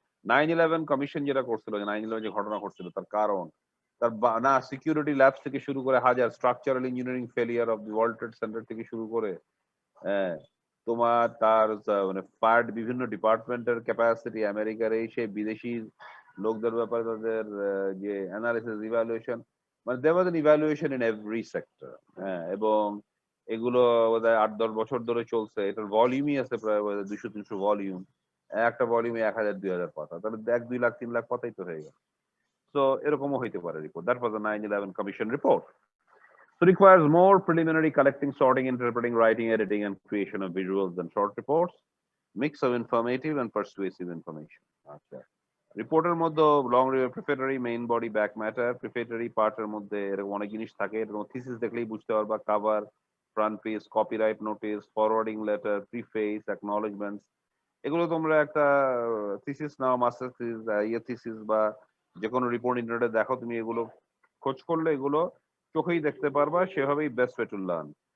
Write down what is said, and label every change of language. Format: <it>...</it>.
<bn>9/11 commission যেটা করছিল, যে 9/11 যে ঘটনা ঘটছিল, তার কারণ তার না সিকিউরিটি ল্যাবস থেকে শুরু করে হাজার</bn> <en>structural engineering failure of the World Trade Center</en> <bn>থেকে শুরু করে, হ্যাঁ, তোমার তার মানে পার্ট বিভিন্ন ডিপার্টমেন্টের ক্যাপাসিটি, আমেরিকার এই সেই বিদেশি লোকদের ব্যাপারে তাদের যে অ্যানালিসিস, ইভ্যালুয়েশন, মানে দেওয়ার</bn> <en>An evaluation in every sector.</en> <bn>হ্যাঁ, এবং এগুলো বোধহয় 8-10 বছর ধরে চলছে। এটার ভলিউমই আছে প্রায় 200-300 ভলিউম। একটা ভলিউমে 1000-2000 পাতা, তাহলে 1-2 লাখ 3 লাখ পাতাই তো হয়ে গেল। তো এরকমও হইতে পারে report.</bn> <en>That was the 9/11 commission report. So requires more preliminary collecting, sorting, interpreting, writing, editing, and creation of visuals than short reports. Mix of informative and persuasive information.</en> <bn>আচ্ছা রিপোর্টের মধ্যে long প্রিফেটারি, main body, back matter. প্রিফেটারি পার্টের মধ্যে এরকম অনেক জিনিস থাকে, এরকম থিসিস দেখলেই বুঝতে পারবা, cover, front page, copyright notice, forwarding letter, preface, অ্যাকনলেজমেন্টস। এগুলো তোমরা একটা থিসিস নাও, মাস্টার থিসিস, থিসিস বা যে কোনো রিপোর্ট ইন্টারনেটে দেখো, তুমি এগুলো খোঁজ করলে এগুলো চোখেই দেখতে পারবা, সেভাবেই</bn> <en>Best way to learn.</en>